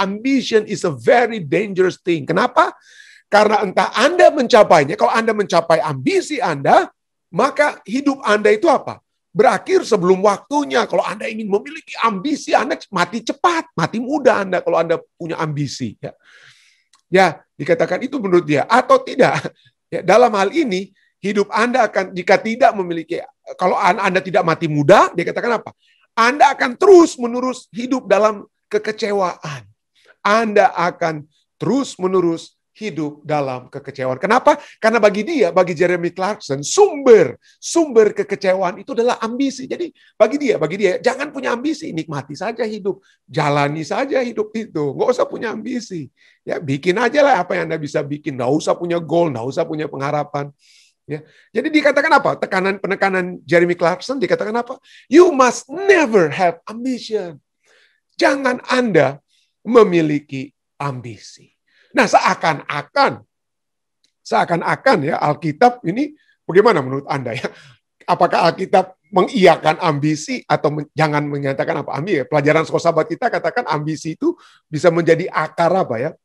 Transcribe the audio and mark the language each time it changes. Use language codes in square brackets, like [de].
[en] Ambition is a very dangerous thing. [id] Kenapa? Karena entah Anda mencapainya, kalau Anda mencapai ambisi Anda, maka hidup Anda itu apa? Berakhir sebelum waktunya. Kalau Anda ingin memiliki ambisi, Anda mati cepat, mati muda Anda kalau Anda punya ambisi. Ya, dikatakan itu menurut dia. Atau tidak. Ya, dalam hal ini, hidup Anda akan, jika tidak memiliki, kalau Anda tidak mati muda, dia katakan apa? Anda akan terus-menerus hidup dalam kekecewaan. Anda akan terus-menerus hidup dalam kekecewaan. Kenapa? Karena bagi Jeremy Clarkson, sumber kekecewaan itu adalah ambisi. Jadi bagi dia, jangan punya ambisi, nikmati saja hidup, jalani saja hidup itu, nggak usah punya ambisi. Ya, bikin aja lah apa yang Anda bisa bikin, nggak usah punya goal, nggak usah punya pengharapan. Ya. Jadi dikatakan apa? Penekanan Jeremy Clarkson dikatakan apa? [en] You must never have ambition. [id] Jangan Anda memiliki ambisi. Nah, seakan-akan ya Alkitab ini bagaimana menurut Anda ya? Apakah Alkitab mengiyakan ambisi atau jangan menyatakan apa? Pelajaran sekolah sahabat kita katakan ambisi itu bisa menjadi akar apa ya?